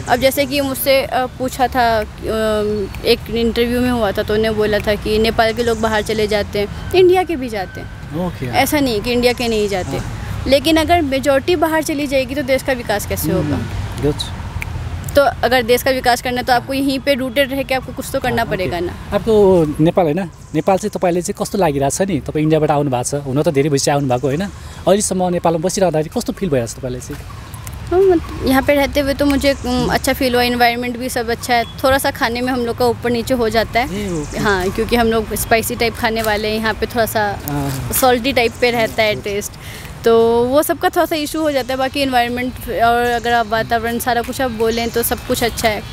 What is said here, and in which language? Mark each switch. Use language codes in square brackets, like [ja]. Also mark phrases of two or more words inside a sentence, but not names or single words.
[hi] अब जैसे कि मुझसे पूछा था, एक इंटरव्यू में हुआ था, तो उन्हें बोला था कि नेपाल के लोग बाहर चले जाते हैं, इंडिया के भी जाते हैं, ऐसा नहीं कि इंडिया के नहीं जाते, लेकिन अगर मेजॉरिटी बाहर चली जाएगी तो देश का विकास कैसे होगा। तो अगर देश का विकास करना है तो आपको यहीं पे रूटेड रह के आपको कुछ तो करना पड़ेगा ना। [ne] आपको नेपाल होइन, नेपाल चाहिँ तपाईँले चाहिँ कस्तो लागिरहेको छ नि? तपाईँ इन्डियाबाट आउनु भएको छ, हुन त धेरै भइसक्यो आउनु भएको होइन, अहिलेसम्म नेपालमा बसिरहँदाखेरि कस्तो फिल भइरहेको छ तपाईँलाई चाहिँ? [hi] यहाँ पे रहते हुए तो मुझे अच्छा फील हुआ, इन्वायरमेंट भी सब अच्छा है। थोड़ा सा खाने में हम लोग का ऊपर नीचे हो जाता है, हाँ, क्योंकि हम लोग स्पाइसी टाइप खाने वाले हैं, यहाँ पे थोड़ा सा सॉल्टी टाइप पे रहता है टेस्ट, तो वो सबका थोड़ा सा इशू हो जाता है। बाकी इन्वायरमेंट और अगर आप वातावरण सारा कुछ आप बोलें तो सब कुछ अच्छा है।